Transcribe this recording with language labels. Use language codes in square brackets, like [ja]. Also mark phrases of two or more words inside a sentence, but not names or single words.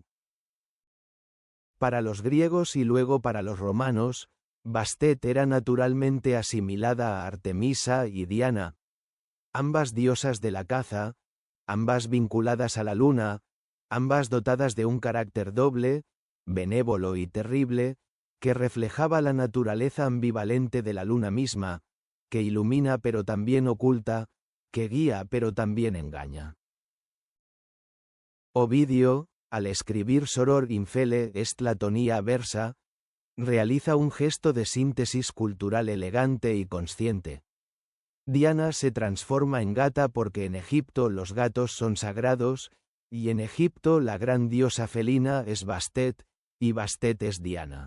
[es] Para los griegos y luego para los romanos, Bastet era naturalmente asimilada a Artemisa y Diana, ambas diosas de la caza, ambas vinculadas a la luna, ambas dotadas de un carácter doble, benévolo y terrible, que reflejaba la naturaleza ambivalente de la luna misma, que ilumina pero también oculta, que guía pero también engaña. Ovidio, al escribir [la] Soror infele est Latonia versa, [es] realiza un gesto de síntesis cultural elegante y consciente. Diana se transforma en gata porque en Egipto los gatos son sagrados, y en Egipto la gran diosa felina es Bastet, y Bastet es Diana.